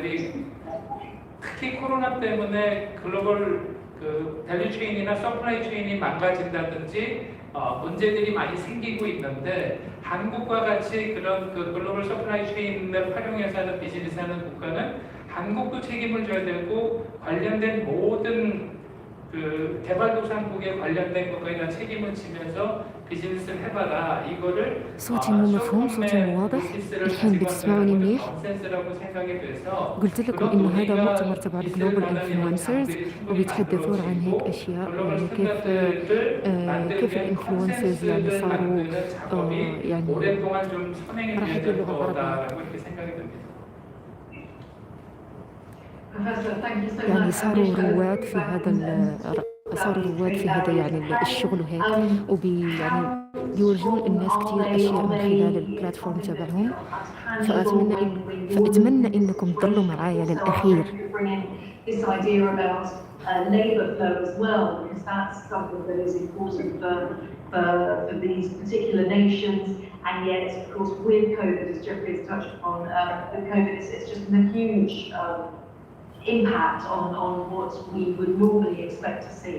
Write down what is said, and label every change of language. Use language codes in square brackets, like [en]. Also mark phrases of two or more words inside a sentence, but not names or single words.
[ko] 특히 코로나 때문에 글로벌 그 밸류 체인이나 서플라이 체인이 망가진다든지 문제들이 많이 생기고 있는데 한국과 같이 그런 그 글로벌 서플라이 체인을 활용해서 하는 비즈니스하는 국가는 한국도 책임을 져야 되고 관련된 모든 그 개발도상국에 관련된 것까지 다 책임을 지면서 비즈니스를 해봐라 이거를 [ar] صوتي مو مفهوم صوتي مو واضح الحين بتسمعوني منيح قلت لكم انه هذا مؤتمر تبع الجلوبال انفلونسرز وبيتحدثون عن هيك اشياء يعني كيف الانفلونسرز يعني صاروا يعني راح احكي اللغه العربيه يعني صاروا رواد في هذا يعني الشغل وهيك يعني يورجون الناس كثير اشياء من خلال البلاتفورم تبعهم فأتمنى انكم تضلوا معايا للاخير. [en] Labour flow as well, because that's something that is important for these particular nations. And yet, of course, with COVID, as Jeffrey has touched upon, the COVID it's just a huge impact on what we would normally expect to see.